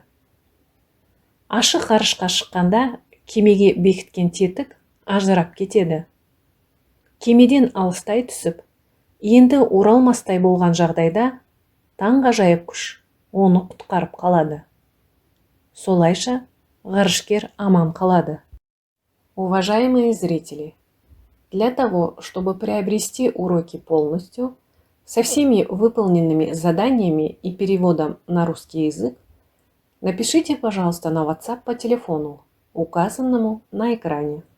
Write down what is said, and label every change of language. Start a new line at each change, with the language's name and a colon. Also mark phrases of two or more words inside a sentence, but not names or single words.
Kazakh: Ашық ғарышқа шыққанда кемеге бекіткен тетік ажырап кетеді. Кемеден алыстай түсіп, енді оралмастай болған жағдайда таңғажайып күш оны құтқарып қалады. Солайша ғарышкер аман қалады.
Russian: Уважаемые зрители, для того, чтобы приобрести уроки полностью, со всеми выполненными заданиями и переводом на русский язык, напишите, пожалуйста, на WhatsApp по телефону, указанному на экране.